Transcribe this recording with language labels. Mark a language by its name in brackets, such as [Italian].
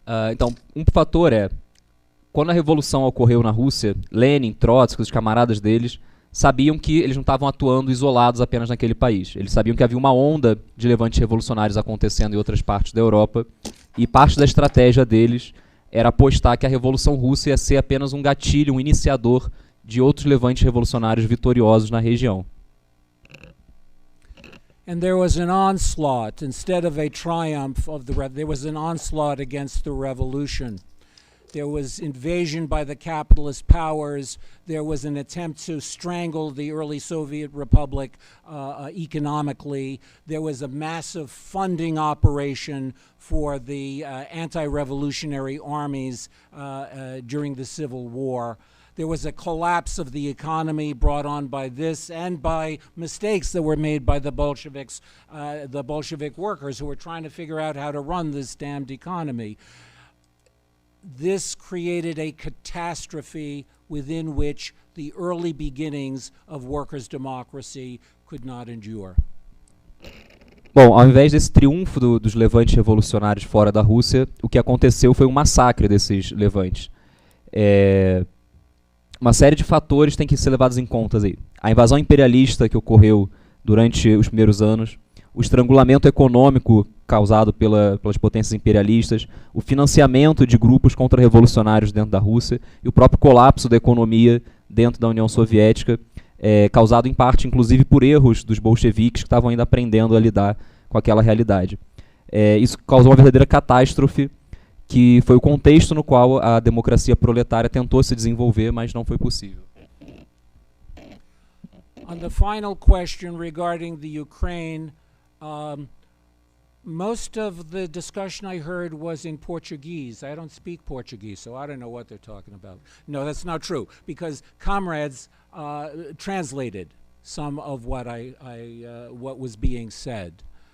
[Portuguese] Então, um fator é, quando a revolução ocorreu na Rússia, Lenin, Trótski, os camaradas deles, sabiam que eles não estavam atuando isolados apenas naquele país. Eles sabiam que havia uma onda de levantes revolucionários acontecendo em outras partes da Europa, e parte da estratégia deles era apostar que a Revolução Russa ia ser apenas um gatilho, um iniciador de outros levantes revolucionários vitoriosos na região. [English] And there was an onslaught, instead of a triumph of there was an onslaught against the revolution. There was invasion by the capitalist powers. There was an attempt to strangle the early Soviet Republic economically. There was a massive funding operation for the anti-revolutionary armies during the Civil War. There was a collapse of the economy brought on by this and by mistakes that were made by the Bolsheviks, the Bolshevik workers who were trying to figure out how to run this damned economy. This created a catastrophe within which the early beginnings of workers' democracy could not endure. [Portuguese] Bom, ao invés desse triunfo dos levantes revolucionários fora da Rússia, o que aconteceu foi um massacre desses levantes. Uma série de fatores tem que ser levados em conta aí. A invasão imperialista que ocorreu durante os primeiros anos, o estrangulamento econômico causado pelas potências imperialistas, o financiamento de grupos contra-revolucionários dentro da Rússia e o próprio colapso da economia dentro da União Soviética, causado em parte, inclusive, por erros dos bolcheviques que estavam ainda aprendendo a lidar com aquela realidade. Isso causou uma verdadeira catástrofe, que foi o contexto no qual a democracia proletária tentou se desenvolver, mas não foi possível. [English] On the final question regarding the Ukraine, most of the discussion I heard was in Portuguese. I don't speak Portuguese, so I don't know what they're talking about. No, that's not true, because comrades translated some of what what was being said.